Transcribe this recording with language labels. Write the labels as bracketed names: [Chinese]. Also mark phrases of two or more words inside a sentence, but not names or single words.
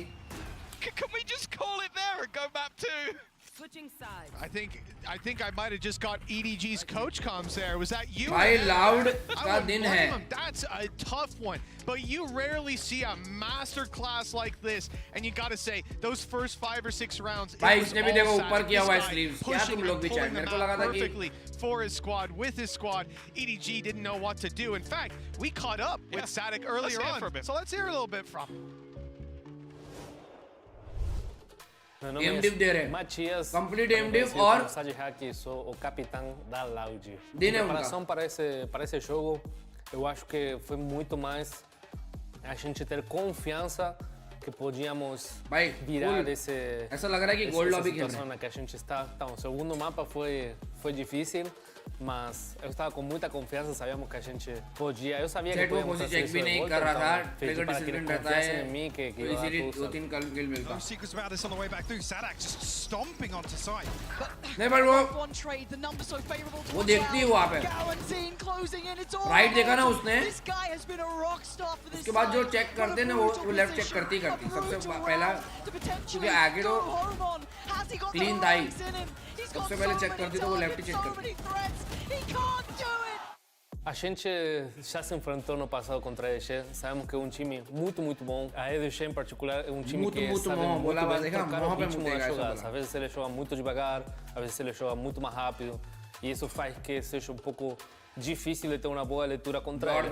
[English] Can we just call it there and go map 2? Switching sides. I think I might have just got EDG's coach comms there. Was that you? [Hindi] भाई Loud का दिन है. [English] That's a tough one. But you rarely see a master class like this, and you gotta say those first 5 or 6 rounds. [Hindi] भाई इसने भी देखो ऊपर किया हुआ है sleeves. क्या तुम लोग भी चाहे? मेरे को लगा था कि [English] perfectly for his squad, with his squad. EDG didn't know what to do. In fact, we caught up with Sadak earlier on. So let's hear a little bit from him. [Hindi] MDiv दे रहे हैं. Complete MDiv और [Portuguese] sou o capitão da Loud. Em preparação para esse jogo, eu acho que foi muito mais a gente ter confiança que podíamos virar esse [Hindi] ऐसा लग रहा है कि [English] gold lobby [Hindi] खेल रहे हैं. [Portuguese] que a gente está. Então, o segundo mapa foi difícil, mas eu estava com muita confiança, sabíamos que a gente podia. Eu sabia que podíamos fazer isso. [Hindi] भी नहीं कर रहा था. Trigger [Portuguese] para que [Hindi] discipline रहता है. [Portuguese] em mim que [Hindi] तो इसीलिए 2-3 kill मिलता. [English] No secrets about this on the way back through. Sadak just stomping onto site. [Hindi] नहीं पर वो देखती है वहाँ पे. Right देखा ना उसने. उसके बाद जो check करते हैं ना वो [English] left check [Hindi] करती करती. सबसे पहला क्योंकि आगे तो clean था ही. सबसे पहले check करती तो वो left check करती. [Portuguese] A gente já se enfrentou no passado contra a EDG, sabemos que é um time muito bom. A EDG em particular é um time que sabe muito bem trocar o ritmo das jogadas. Às vezes ele joga muito devagar, às vezes ele joga muito mais rápido. E isso faz que seja um pouco difícil de ter uma boa leitura contra ele.